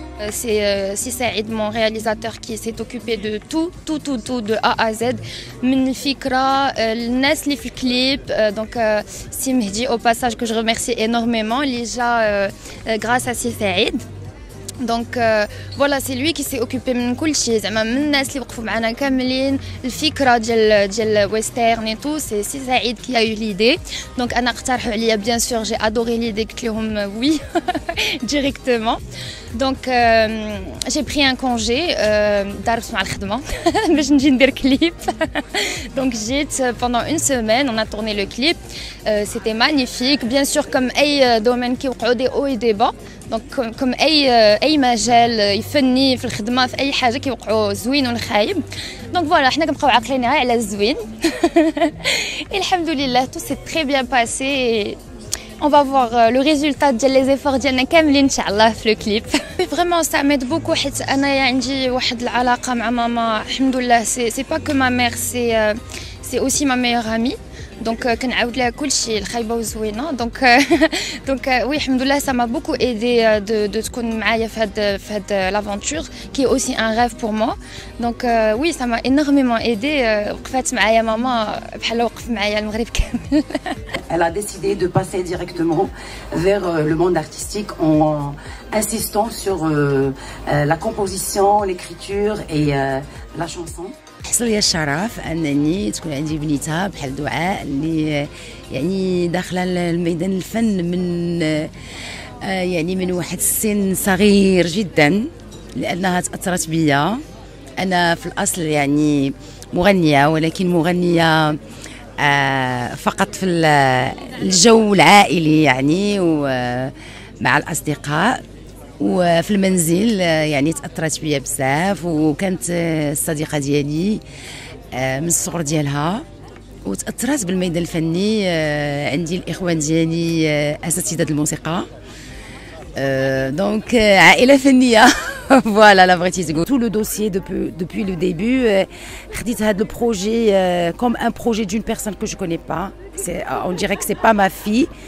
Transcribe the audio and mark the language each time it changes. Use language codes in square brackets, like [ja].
[fr] c'est Saïd, mon réalisateur, qui s'est occupé de tout de A à Z. [ar] من الفكرة الناس اللي في الكليب. [fr] Donc Si Mehdi, au passage, que je remercie énormément, déjà grâce à Saïd. Donc voilà, c'est lui qui s'est occupé de tout. [ar] زعما من الناس اللي وقفوا معنا كاملين الفكره ديال ويسترن [fr] et tout, c'est Saïd qui a eu l'idée. Donc [ar] انا اقترحوا عليا [fr] bien sûr, j'ai adoré l'idée, [ar] قلت لهم [fr] oui directement. Donc j'ai pris un congé [ar] ضربت مع الخدمه باش نجي ندير كليب. [fr] Donc جيت pendant une semaine, on a tourné le clip. C'était magnifique, bien sûr, comme اي domaine qui وقعوا des hauts et des bas. [ar] Donc comme اي مجال يفني في الخدمه في اي حاجه كيوقعوا زوين والخايب. Donc voilà, حنا كنبقاو عاقلين غير على الزوين. [fr] الحمد لله, tout s'est très bien passé. On va voir le résultat des efforts [ar] ديالنا كاملين ان شاء الله في الكليب. [fr] Vraiment ça m'aide beaucoup, [ar] حيت انا عندي واحد العلاقه مع ماما الحمد لله. [fr] C'est pas que ma mère, c'est aussi ma meilleure amie. [ar] Donc كنعاود لها كلشي الخايبه والزوينه. [fr] Donc oui, الحمد لله, ça m'a beaucoup aidé de [ar] تكون معايا في هاد [fr] l'aventure qui est aussi un rêve pour moi. Donc oui, ça m'a énormément aidé. [ar] وقفات معايا ماما بحال وقف معايا المغرب كامل. [fr] Elle a décidé de passer directement vers le monde artistique en insistant sur la composition, l'écriture et la chanson. [ar] حصل لي الشرف انني تكون عندي بنيتها بحال دعاء اللي يعني داخله الميدان الفن من يعني من واحد السن صغير جدا، لانها تاثرت بيا. انا في الاصل يعني مغنيه، ولكن مغنيه فقط في الجو العائلي يعني ومع الاصدقاء، وفي المنزل يعني تاثرت بيا بزاف. وكانت الصديقه ديالي من الصغر ديالها، وتاثرت بالميدان الفني. عندي الاخوان ديالي اساتذه الموسيقى، دونك عائله فنيه. [fr] Voilà, la vraie تقول. Tout le dossier depuis le début, [ar] خديت هذا البروجي [fr] comme un projet d'une personne que je connais pas. On dirait que c'est pas ma fille.